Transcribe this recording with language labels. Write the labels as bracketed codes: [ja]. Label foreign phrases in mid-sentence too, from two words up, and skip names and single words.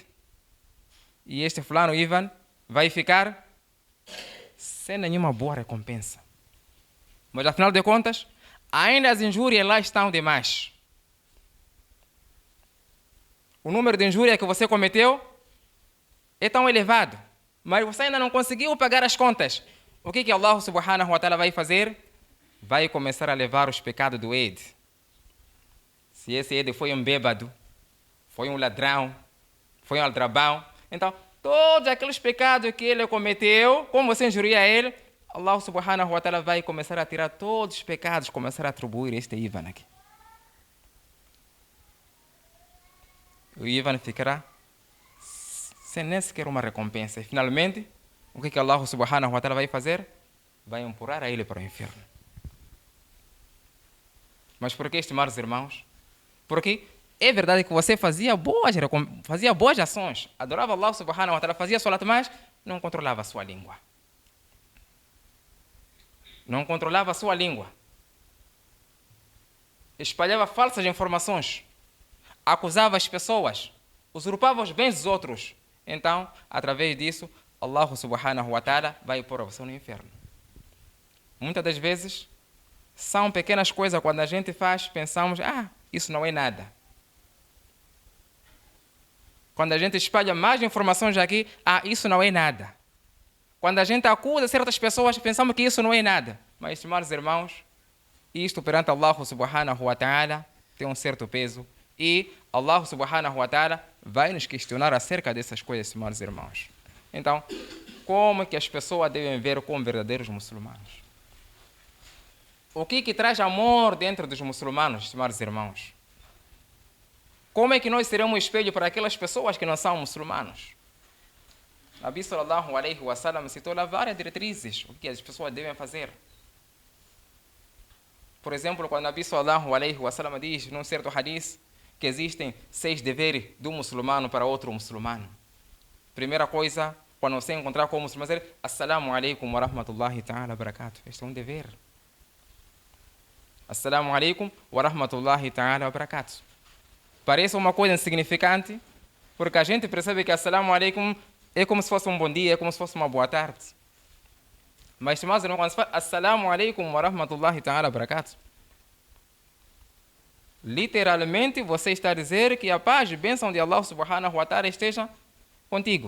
[pt] E este fulano Ivan vai ficar sem nenhuma boa recompensa. Mas afinal de contas, ainda as injúrias lá estão demais. O número de injúrias que você cometeu é tão elevado, mas você ainda não conseguiu pagar as contas. O que [ar] الله سبحانه وتعالى [pt] vai fazer? Vai começar a levar os pecados do Eid. Se esse Eid foi um bêbado, foi um ladrão, foi um aldrabão, então todos aqueles pecados que ele cometeu, como você injuria ele, [ar] الله سبحانه وتعالى [pt] vai começar a tirar todos os pecados, começar a atribuir este Ivan aqui. O Ivan ficará sem nem sequer uma recompensa. E finalmente, o que [ar] الله سبحانه وتعالى [pt] vai fazer? Vai empurrar a ele para o inferno. Mas por que, estimados irmãos? Porque é verdade que você fazia boas ações, adorava [ar] الله سبحانه وتعالى, [pt] fazia salat, mas não controlava a sua língua. Não controlava a sua língua. Espalhava falsas informações. Acusava as pessoas. Usurpava os bens dos outros. Então, através disso, [ar] الله سبحانه وتعالى [pt] vai pôr você no inferno. Muitas das vezes, são pequenas coisas, quando a gente faz, pensamos, isso não é nada. Quando a gente espalha mais informações aqui, isso não é nada. Quando a gente acusa certas pessoas, pensamos que isso não é nada. Mas, estimados irmãos, isto perante [ar] الله سبحانه وتعالى [pt] tem um certo peso. E [ar] الله سبحانه وتعالى [pt] vai nos questionar acerca dessas coisas, estimados irmãos. Então, como que as pessoas devem ver como verdadeiros muçulmanos? O que traz amor dentro dos muçulmanos, estimados irmãos? Como é que nós seremos um espelho para aquelas pessoas que não são muçulmanos? [ar] نبي صلى الله عليه وسلم [pt] citou lá várias diretrizes, o que as pessoas devem fazer. Por exemplo, quando [ar] نبي صلى الله عليه وسلم [pt] diz, num certo hadith, que existem 6 deveres do muçulmano para outro muçulmano. Primeira coisa, quando você encontrar com o muçulmano, dizer, [ar] السلام عليكم ورحمة الله تعالى وبركاته. [pt] Este é um dever. [ar] السلام عليكم ورحمة الله تعالى وبركاته. [pt] Parece uma coisa insignificante, porque a gente percebe que [ar] السلام عليكم [pt] é como se fosse um bom dia, é como se fosse uma boa tarde. Mas, estimados irmãos, quando se fala [ar] السلام عليكم ورحمة الله تعالى وبركاته, [pt] literalmente você está a dizer que a paz e bênção de [ar] الله سبحانه وتعالى [pt] esteja contigo.